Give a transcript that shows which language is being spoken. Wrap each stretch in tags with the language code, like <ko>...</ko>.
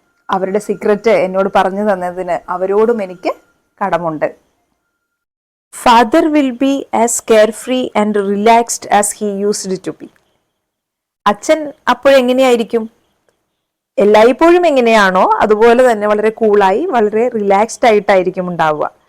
<ml>അവരുടെ സീക്രറ്റ് എന്നോട് പറഞ്ഞു തന്നതിന് അവരോടും എനിക്ക് കടമുണ്ട്.</ml> <en>Father will be as carefree and relaxed as he used to be.</en> <ml>അച്ഛൻ അപ്പോഴെങ്ങനെയായിരിക്കും? എല്ലായ്പ്പോഴും എങ്ങനെയാണോ അതുപോലെ തന്നെ വളരെ കൂളായി, വളരെ റിലാക്സ്ഡ് ആയിട്ടായിരിക്കും ഉണ്ടാവുക.</ml>